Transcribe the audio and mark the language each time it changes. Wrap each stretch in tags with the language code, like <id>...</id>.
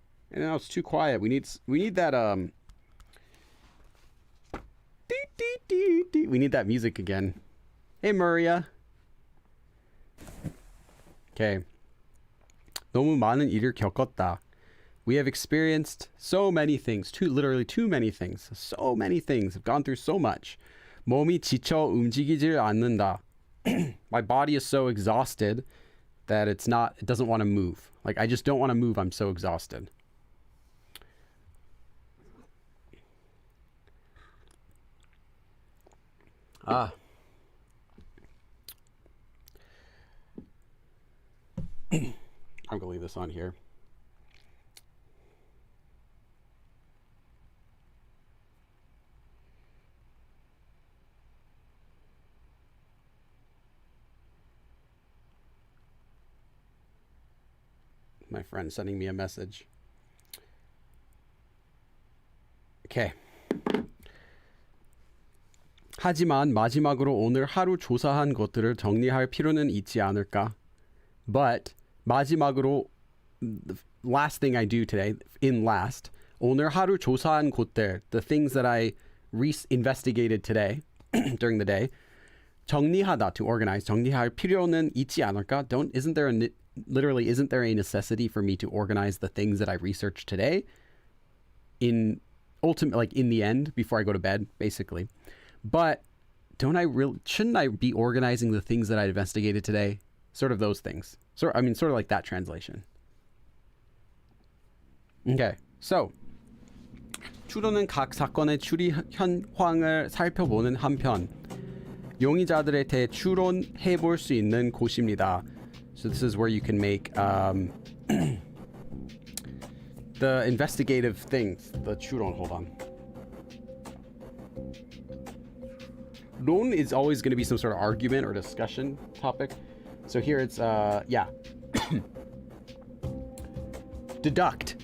<en>And now it's too quiet. We need that we need that music again. Hey Maria.</en> <ko>Okay. 너무 많은 일을 겪었다.</ko> <en>We have experienced so many things. Literally too many things. So many things. Have gone through so much.</en> <ko>몸이 지쳐 움직이질 않는다.</ko> <en>My body is so exhausted that it doesn't want to move. Like I just don't want to move. I'm so exhausted. I'm gonna leave this on here. My friend sending me a message. Okay.</en> <ko>하지만 마지막으로 오늘 하루 조사한 것들을 정리할 필요는 있지 않을까? But 마지막으로</ko> <en>last thing I do today, in last,</en> <ko>오늘 하루 조사한 곳들,</ko> <en>the things that I investigated today during the day. 정리하다, to organize.</en> <ko>정리할 필요는 있지 않을까?</ko> <en>Isn't there a necessity for me to organize the things that I researched today? In the end, before I go to bed, basically. But shouldn't I be organizing the things that I investigated today? Sort of those things. Sort of like that translation. Okay, so</en> <ko>추론은 각 사건의 추리 현황을 살펴보는 한편 용의자들에 대해 추론해 볼 수 있는 곳입니다.</ko> <en>So this is where you can make the investigative things. The 추론, hold on. 론 is always going to be some sort of argument or discussion topic. So here it's deduct.</en>